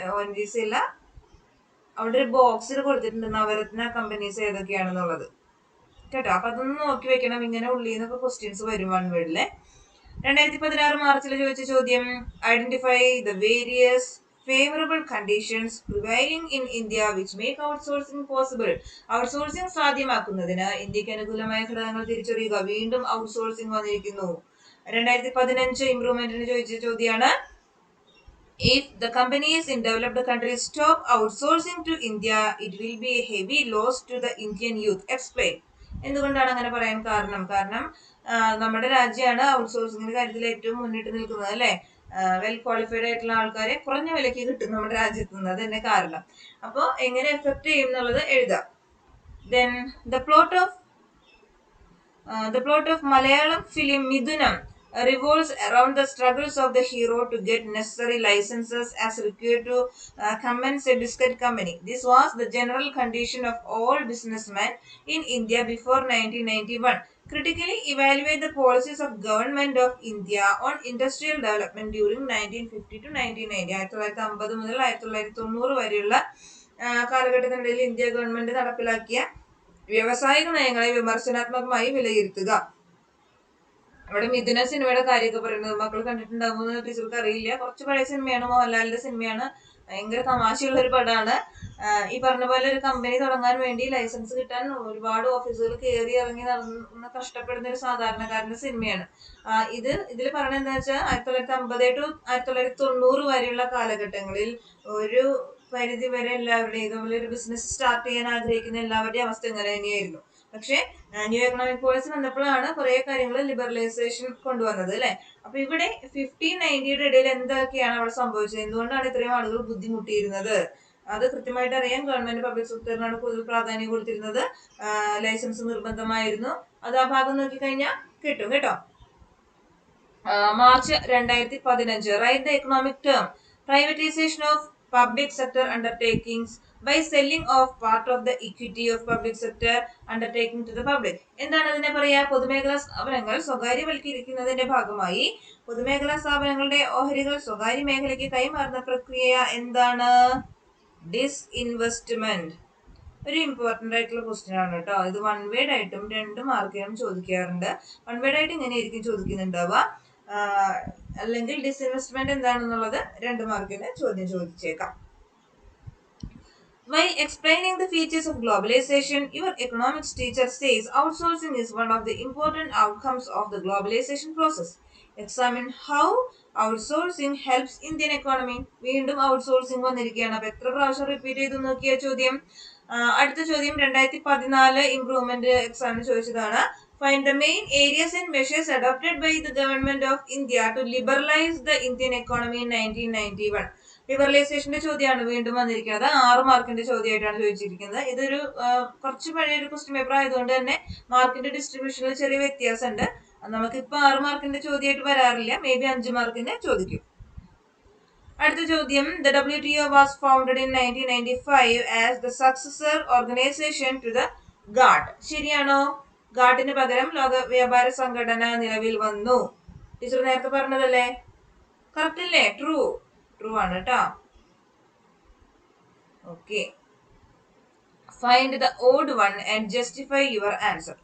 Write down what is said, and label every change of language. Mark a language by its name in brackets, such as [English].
[Malayalam] ONGC അല്ല, അവിടെ ഒരു ബോക്സിൽ കൊടുത്തിട്ടുണ്ട് നവരത്ന കമ്പനീസ് ഏതൊക്കെയാണെന്നുള്ളത് കേട്ടോ. അപ്പൊ അതൊന്ന് നോക്കി വെക്കണം. ഇങ്ങനെ ഉള്ളിൽ നിന്നൊക്കെ ക്വസ്റ്റ്യൻസ് വരും 1 വേർഡിലെ. [English] 2016 [Malayalam] മാർച്ചിൽ ചോദിച്ച ചോദ്യം, [English] Identify the various favourable conditions prevailing in India which make outsourcing possible. [Malayalam] Outsourcing സാധ്യമാക്കുന്നതിന് ഇന്ത്യക്ക് അനുകൂലമായ ഘടകങ്ങൾ തിരിച്ചറിയുക. വീണ്ടും ഔട്ട്സോഴ്സിംഗ് വന്നിരിക്കുന്നു. [English] 2015 [Malayalam] ഇംപ്രൂവ്മെന്റിന് ചോദിച്ച ചോദ്യമാണ്, [English] if the companies in developed countries stop outsourcing to India, it will be a heavy loss to the Indian youth. Explain. [Malayalam] എന്തുകൊണ്ടാണ് അങ്ങനെ പറയാൻ കാരണം? കാരണം നമ്മുടെ രാജ്യമാണ് ഔട്ട്സോഴ്സിംഗിന്റെ കാര്യത്തിൽ ഏറ്റവും മുന്നിട്ട് നിൽക്കുന്നത്, അല്ലെ? വെൽ ക്വാളിഫൈഡ് ആയിട്ടുള്ള ആൾക്കാരെ കുറഞ്ഞ വിലയ്ക്ക് കിട്ടും നമ്മുടെ രാജ്യത്ത് നിന്ന്. അത് തന്നെ കാരണം. അപ്പോൾ എങ്ങനെ എഫക്ട് ചെയ്യും എന്നുള്ളത് എഴുതാം. [English] Then the plot of Malayalam film Midunam revolves around the struggles of the hero to get necessary licenses as required to commence a biscuit company. This was the general condition of all businessmen in India before 1991. Critically evaluate the policies of Government of India on industrial development during 1950 to 1990. [Malayalam] 1950 മുതൽ 1990 വരെയുള്ള കാലഘട്ടത്തിനിടയിൽ India government നടപ്പിലാക്കിയ വ്യാവസായിക നയങ്ങളെ വിമർശനാത്മകമായി വിലയിരുത്തുക. അവിടെ മിഥുന സിനിമയുടെ കാര്യമൊക്കെ പറയുന്നത് മക്കൾ കണ്ടിട്ടുണ്ടാകുമെന്ന് ടീച്ചർക്ക് അറിയില്ല. കുറച്ച് പഴയ സിനിമയാണ്, മോഹൻലാലിന്റെ സിനിമയാണ്. ഭയങ്കര തമാശയുള്ള ഒരു പടമാണ്. ഈ പറഞ്ഞ പോലെ ഒരു കമ്പനി തുടങ്ങാൻ വേണ്ടി ലൈസൻസ് കിട്ടാൻ ഒരുപാട് ഓഫീസുകൾ കയറി ഇറങ്ങി നടന്ന് കഷ്ടപ്പെടുന്ന ഒരു സാധാരണക്കാരന്റെ സിനിമയാണ്. ഇതിൽ പറയുന്നത് എന്താ വെച്ചാൽ 1950 to 1990 വരെയുള്ള കാലഘട്ടങ്ങളിൽ ഒരു പരിധി വരെ എല്ലാവരുടെയും ഇതുപോലെ ഒരു ബിസിനസ് സ്റ്റാർട്ട് ചെയ്യാൻ ആഗ്രഹിക്കുന്ന എല്ലാവരുടെയും അവസ്ഥ ഇങ്ങനെ തന്നെയായിരുന്നു. പക്ഷെ ന്യൂ എക്കണോമിക് പോളിസി വന്നപ്പോഴാണ് കുറെ കാര്യങ്ങൾ ലിബറലൈസേഷൻ കൊണ്ടുവന്നത്, അല്ലെ? അപ്പൊ ഇവിടെ 1590 ഇടയിൽ എന്തൊക്കെയാണ് അവിടെ സംഭവിച്ചത്, എന്തുകൊണ്ടാണ് ഇത്രയും ആളുകൾ ബുദ്ധിമുട്ടിയിരുന്നത്, അത് കൃത്യമായിട്ട് അറിയാൻ ഗവൺമെന്റ് പബ്ലിക് സെക്ടറിനാണ് കൂടുതൽ പ്രാധാന്യം കൊടുത്തിരുന്നത്. ലൈസൻസ് നിർബന്ധമായിരുന്നു. അത് ആ ഭാഗം നോക്കിക്കഴിഞ്ഞാൽ കിട്ടും കേട്ടോ. [English] March 2015 write the economic term privatisation of public sector undertakings by selling off part of the equity of public sector undertaking to the public. [Malayalam] എന്താണ് അതിനെ പറയാ? പൊതുമേഖലാ സ്ഥാപനങ്ങൾ സ്വകാര്യവൽക്കരിക്കുന്നതിന്റെ ഭാഗമായി പൊതുമേഖലാ സ്ഥാപനങ്ങളുടെ ഓഹരികൾ സ്വകാര്യ മേഖലയ്ക്ക് കൈമാറുന്ന പ്രക്രിയ എന്താണ്? ഡിസ്ഇൻവെസ്റ്റ്മെന്റ്. ഒരു ഇമ്പോർട്ടന്റ് ആയിട്ടുള്ള ക്വസ്റ്റ്യൻ ആണ് കേട്ടോ. ഇത് 1 വേർഡ് ആയിട്ടും 2 മാർക്കിനും ചോദിക്കാറുണ്ട്. 1 വേർഡ് ആയിട്ട് ഇങ്ങനെയായിരിക്കും ചോദിക്കുന്നുണ്ടാവുക, അല്ലെങ്കിൽ ഡിസ്ഇൻവെസ്റ്റ്മെന്റ് എന്താണെന്നുള്ളത് 2 മാർക്കിന് ചോദ്യം ചോദിച്ചേക്കാം. [English] While explaining the features of globalization, your economics teacher says outsourcing is one of the important outcomes of the globalization process. Examine how outsourcing helps Indian economy. [Malayalam] വീണ്ടും ഔട്ട്സോഴ്സിംഗ് വന്നിരിക്കുകയാണ്. അപ്പൊ എത്ര പ്രാവശ്യം റിപ്പീറ്റ് ചെയ്തു നോക്കിയ ചോദ്യം. അടുത്ത ചോദ്യം 2014 ഇംപ്രൂവ്മെന്റ് എക്സാമിന് ചോദിച്ചതാണ്. [English] Find the main areas and measures adopted by the government of India to liberalize the Indian economy in 1991. [Malayalam] ലിബറലൈസേഷന്റെ ചോദ്യമാണ് വീണ്ടും വന്നിരിക്കുന്നത്. 6 മാർക്കിന്റെ ചോദ്യമായിട്ടാണ് ചോദിച്ചിരിക്കുന്നത്. ഇതൊരു കുറച്ച് പഴയൊരു ക്വസ്റ്റ്യൻ പേപ്പർ ആയതുകൊണ്ട് തന്നെ മാർക്കിന്റെ ഡിസ്ട്രിബ്യൂഷനിൽ ചെറിയ വ്യത്യാസമുണ്ട്. നമുക്കിപ്പോ 6 മാർക്കിന്റെ ചോദ്യമായിട്ട് വരാറില്ല, മേ ബി 5 മാർക്കിന് ചോദിക്കും. അടുത്ത ചോദ്യം, [English] the WTO was founded in 1995 as the successor organization to the GATT. [Malayalam] ശരിയാണോ? ഗാട്ടിന് പകരം ലോക വ്യാപാര സംഘടന നിലവിൽ വന്നു. ടീച്ചർ നേരത്തെ പറഞ്ഞതല്ലേ? കറക്റ്റ് അല്ലേ? ട്രൂ ആണ് കേട്ടോ. [English] Okay, find the odd one and justify your answer.